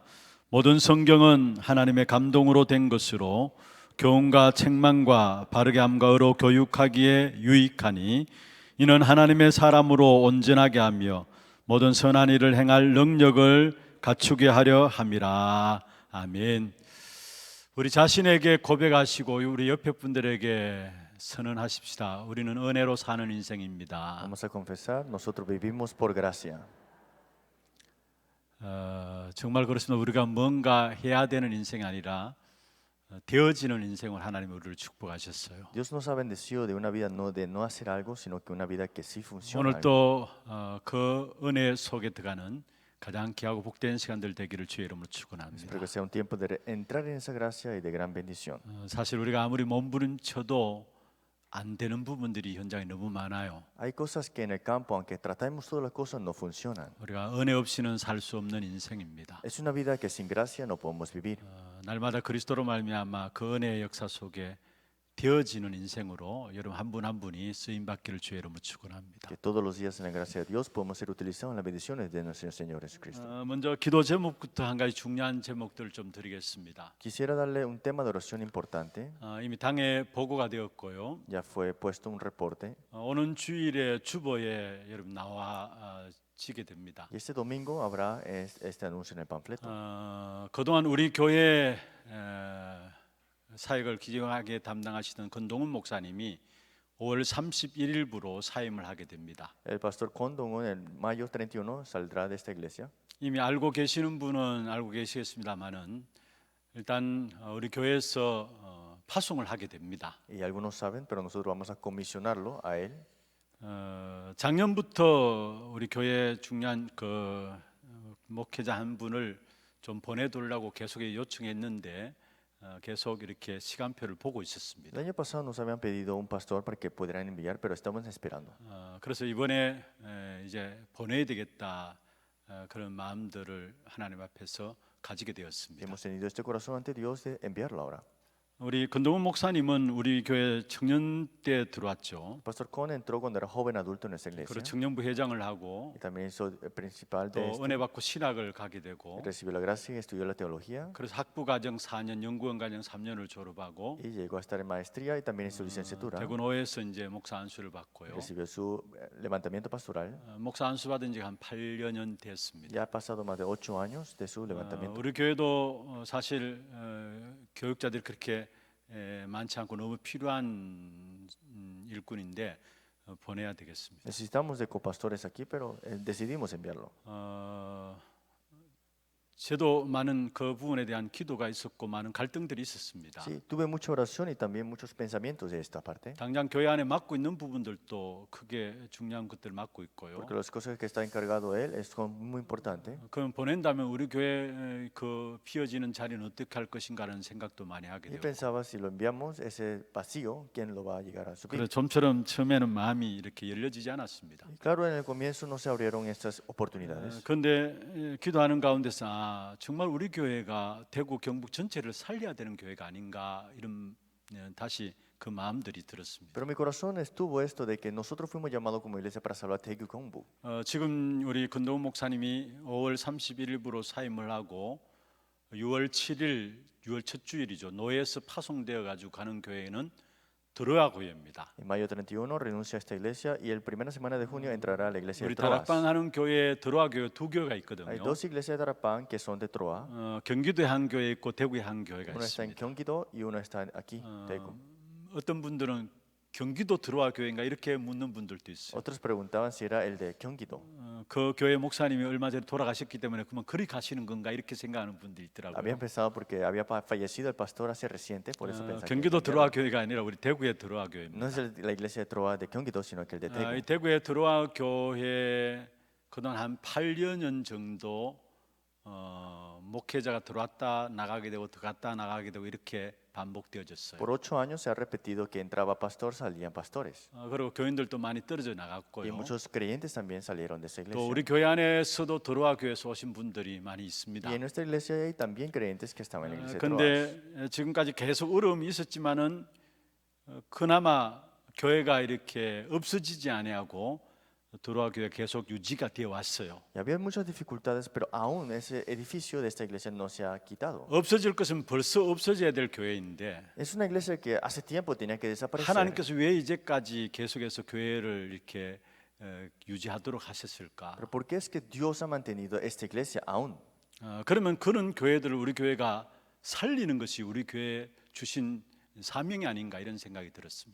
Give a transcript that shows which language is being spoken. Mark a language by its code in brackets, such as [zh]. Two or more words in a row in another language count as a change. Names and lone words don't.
[ko] 모든 성경은 하나님의 감동으로 된 것으로 교훈과 책망과 바르게 함과 의로 교육하기에 유익하니 이는 하나님의 사람으로 온전하게 하며 모든 선한 일을 행할 능력을 갖추게 하려 함이라. 아멘. 우리 자신에게 고백하시고 우리 옆에 분들에게 선언하십시다. 우리는 은혜로 사는 인생입니다. [es] Vamos a confesar, nosotros vivimos por gracia. [ko] 정말 그렇습니다. 우리가 뭔가 해야 되는 인생이 아니라 되어지는 인생을 하나님이 우리를 축복하셨어요. [es] Dios nos ha bendecido de una vida no de no hacer algo, sino que una vida que sí funciona. [ko] 오늘 또 그 은혜 속에 들어가는 가장 귀하고 복된 시간들 되기를 주의 이름으로 축원합니다. [es] Espero que sea un tiempo de entrar en esa gracia y de gran bendición. [ko] 사실 우리가 아무리 몸부림쳐도 안 되는 부분들이 현장에 너무 많아요. [es] Hay cosas que en el campo, aunque tratemos todas las cosas, no funcionan. [ko] 우리가 은혜 없이는 살 수 없는 인생입니다. [es] Es una vida que sin gracia no podemos vivir. [ko] 날마다 그리스도로 말미암아 그 은혜의 역사 속에 되어지는 인생으로 여러분 한 분 한 분이 쓰임 받기를 주의 이름으로 축원합니다. [es] Que todos los días en la gracia de Dios podemos ser utilizados en las bendiciones de nuestro Señor Jesucristo. [ko] 먼저 기도 제목부터 한 가지 중요한 제목들을 좀 드리겠습니다. [es] Quisiera darle un tema de oración importante. [ko] 이미 당에 보고가 되었고요. [es] Ya fue puesto un reporte. [ko] 오는 주일에 주보에 여러분 나와지게 됩니다. [es] Y este domingo habrá este anuncio en el panfleto. [ko] 그동안 우리 교회 사역을 기정하게 담당하시던 권동훈 목사님이 5월 31일부로 사임을 하게 됩니다. [es] El pastor Condon en mayo 31 saldrá de esta iglesia. [ko] 이미 알고 계시는 분은 알고 계시겠습니다만은 일단 우리 교회에서 파송을 하게 됩니다. [es] Y algunos saben, pero nosotros vamos a comisionarlo a él. [ko] 작년부터 우리 교회 중요한 그 목회자 한 분을 좀 보내달라고 계속 요청했는데 계속 이렇게 시간표를 보고 있었습니다. [es] El año pasado nos habían pedido un pastor para que pudieran enviar, pero estamos esperando. [ko] 그래서 이번에 이제 보내야 되겠다 그런 마음들을 하나님 앞에서 가지게 되었습니다. [es] Hemos tenido este corazón ante Dios de enviarlo ahora. [ko] 우리 권동훈 목사님은 우리 교회 청년 때 들어왔죠. [es] Pastor Con entró cuando era joven adulto en esta iglesia. [ko] 그리고 청년부 회장을 하고 [es] Y también hizo el principal de [ko] 또 은혜 받고 신학을 가게 되고 [es] recibió la gracia y estudió la teología. [ko] 그래서 학부 과정 4년, 연구원 과정 3년을 졸업하고 [es] Y llegó a estar en maestría y también en su licenciatura. [ko] 대구노회에서 이제 목사 안수를 받고요. [es] Recibió su levantamiento pastoral. [ko] 목사 안수 받은 지 한 8여 년 됐습니다. [es] Ya ha pasado más de 8 años de su levantamiento. [ko] 우리 교회도 사실 교육자들이 그렇게 많지 않고 너무 필요한 일꾼인데 보내야 되겠습니다. [es] Necesitamos de copastores aquí, pero decidimos enviarlo. [ko] 저도 많은 그 부분에 대한 기도가 있었고 많은 갈등들이 있었습니다. [es] Sí, tuve mucha oración y también muchos pensamientos de esta parte. [ko] 당장 교회 안에 맡고 있는 부분들도 크게 중요한 것들 맡고 있고요. [es] Porque las cosas que está encargado él son muy importantes. [ko] 그럼 보낸다면 우리 교회 그 비어지는 자리는 어떻게 할 것인가라는 생각도 많이 하게 [es] Y [ko] 되고. [es] pensaba si lo enviamos ese vacío, ¿quién lo va a llegar a suplir? [ko] 그래서 좀처럼 처음에는 마음이 이렇게 열려지지 않았습니다. [es] Y claro, en el comienzo no se abrieron estas oportunidades. [ko] 그런데 기도하는 가운데서 정말 우리 교회가 대구 경북 전체를 살려야 되는 교회가 아닌가 이런 다시 그 마음들이 들었습니다. [es] Pero mi corazón estuvo esto de que nosotros fuimos llamados como iglesia para salvar Daegu Gyeongbu. [ko] 지금 우리 권동훈 목사님이 5월 31일부로 사임을 하고 6월 7일, 6월 첫 주일이죠. 노예에서 파송되어 가지고 가는 교회는 드로아 교회입니다. [es] En mayo 31 renuncia a esta iglesia y el primera semana de junio entrará a la iglesia de [ko] 우리 [es] Troas. [ko] 다락방 하는 교회에 드로아 교회 두 교회가 [es] Hay [ko] 있거든요. [es] dos iglesias de Tarapán que son de Troa. [ko] 경기도에 한 교회 있고 대구에 한 교회가 [es] Una está en [ko] 있습니다. [es] Gyeonggi-do y una está aquí, Daegu. [ko] 어떤 분들은 경기도 들어와 교회인가 이렇게 묻는 분들도 있어요. [es] Otros preguntaban si era el de Gyeonggi-do. [ko] 그 교회 목사님이 얼마 전에 돌아가셨기 때문에 그만 그리 가시는 건가 이렇게 생각하는 분들이 있더라고요. [es] Habían pensado porque había fallecido el pastor hace reciente, por eso pensaban que [ko] 경기도 들어와 교회가 아니라 우리 대구에 들어와 교회입니다. [es] no es la iglesia de Troa de Gyeonggi-do, sino que el de [ko] 이 [es] Daegu. [ko] 대구에 들어와 교회 그동안 한 8여 년 정도 목회자가 들어왔다 나가게 되고 들어갔다 나가게 되고 이렇게 반복되어졌어요. [es] Por 8 años se ha repetido que entraba pastor, salían pastores. [ko] 그리고 교인들도 많이 떨어져 [es] Y [ko] 나갔고요. [es] muchos creyentes también salieron de esa [ko] 또 [es] iglesia. [ko] 우리 교회 안에서도 들어와 교회에서 오신 분들이 많이 있습니다. [es] Y en nuestra iglesia hay también creyentes que estaban en la iglesia de Troas. [ko] 근데 지금까지 계속 어려움이 있었지만은 그나마 교회가 이렇게 없어지지 아니하고 들어와 교회 계속 유지가 되어 왔어요. [es] Y había muchas dificultades, pero aún ese edificio de esta iglesia no se ha quitado. [ko] 없어질 것은 벌써 없어져야 될 교회인데 [es] Es una iglesia que hace tiempo tenía que desaparecer. [ko] 하나님께서 왜 이제까지 계속해서 교회를 이렇게 유지하도록 하셨을까? [es] Pero ¿por qué es que Dios ha mantenido esta iglesia aún? [ko] 그러면 그런 교회들을 우리 교회가 살리는 것이 우리 교회 주신 사명이 아닌가 이런 생각이 들었습니다.